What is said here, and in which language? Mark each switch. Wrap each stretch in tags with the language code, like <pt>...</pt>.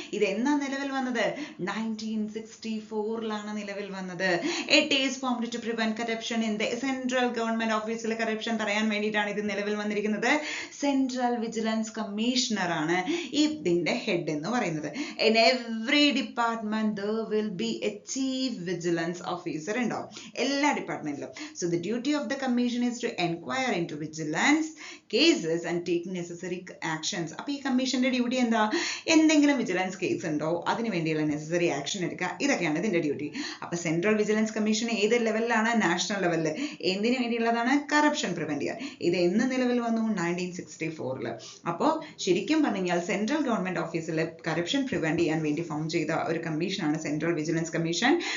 <ml>ഇത് എന്നാ നിലവിൽ വന്നത്? 1964 നിലവിൽ വന്നത്.</ml> <en>It is formed to prevent corruption in the central government ഓഫീസിൽ.</en> <ml>കറപ്ഷൻ തടയാൻ വേണ്ടിയിട്ടാണ് ഇത് നിലവിൽ വന്നിരിക്കുന്നത്. സെൻട്രൽ വിജിലൻസ് കമ്മീഷണർ ആണ് ഇതിന്റെ ഹെഡ് എന്ന് പറയുന്നത്.</ml> <en>In every department there will be a chief vigilance officer</en> <ml>ഉണ്ടാവും എല്ലാ ഡിപ്പാർട്ട്മെന്റിലും.</ml> <en>So the duty of the commission is to inquire into vigilance cases and take necessary actions.</en> <ml>അപ്പോൾ ഈ കമ്മീഷന്റെ ഡ്യൂട്ടി എന്താ? എന്തെങ്കിലും വിജിലൻസ് കേസ് ഉണ്ടോ അതിനു വേണ്ടിയുള്ള നെസസറി ആക്ഷൻ എടുക്കുക. ഇതൊക്കെയാണ് ഇതിന്റെ ഡ്യൂട്ടി. അപ്പൊ സെൻട്രൽ വിജിലൻസ് കമ്മീഷൻ ഏത് ലെവലിലാണ്? നാഷണൽ ലെവലില്. എന്തിനു വേണ്ടിയുള്ളതാണ്? കറപ്ഷൻ പ്രിവെന്റ് ചെയ്യാൻ. ഇത് എന്ന് നിലവിൽ വന്നു? 1964. അപ്പോൾ ശരിക്കും പറഞ്ഞാൽ സെൻട്രൽ ഗവൺമെന്റ് ഓഫീസിൽ കറപ്ഷൻ പ്രിവെന്റ് ചെയ്യാൻ വേണ്ടി ഫോം ചെയ്ത ഒരു കമ്മീഷനാണ് സെൻട്രൽ വിജിലൻസ് കമ്മീഷൻ.</ml>